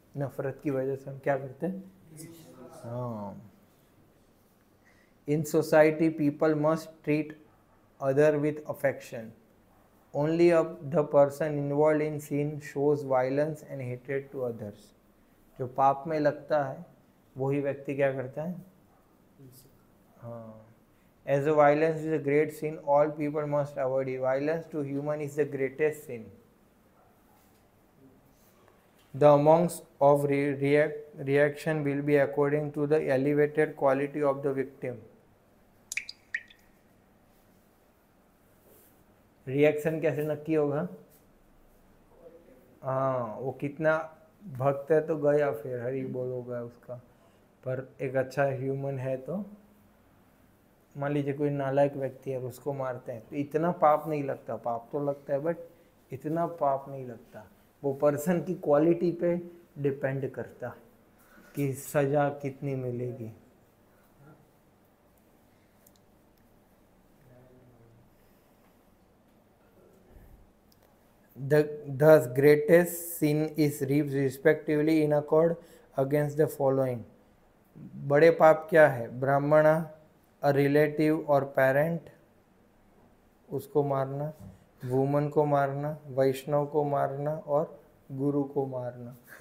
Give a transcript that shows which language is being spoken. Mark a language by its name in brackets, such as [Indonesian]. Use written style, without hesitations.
[Hindi] नफरत की वजह से हम क्या करते हैं? हाँ. [English] In society, people must treat other with affection. Only the person involved in sin shows violence and hatred to others. [Hindi] जो पाप में लगता है वही व्यक्ति क्या करता है? हाँ. [English] As a violence is a great sin, all people must avoid it. Violence to human is the greatest sin. The amounts of reaction will be according to the elevated quality of the victim. [Hindi] Reaction कैसे नक्की होगा? हाँ, वो कितना भक्त है तो गया, फिर हरि बोल होगा उसका. पर एक अच्छा ह्यूमन है तो मान लीजिए कोई नालायक व्यक्ति है और उसको मारते हैं तो इतना पाप नहीं लगता. पाप तो लगता है बट इतना पाप नहीं लगता. वो पर्सन की क्वालिटी पे डिपेंड करता कि सजा कितनी मिलेगी. [English] Thus greatest sin is reaped respectively in accord against the following. [Hindi] बड़े पाप क्या है? ब्राह्मणा, अ रिलेटिव और पेरेंट, उसको मारना, वुमन को मारना, वैष्णव को मारना और गुरु को मारना.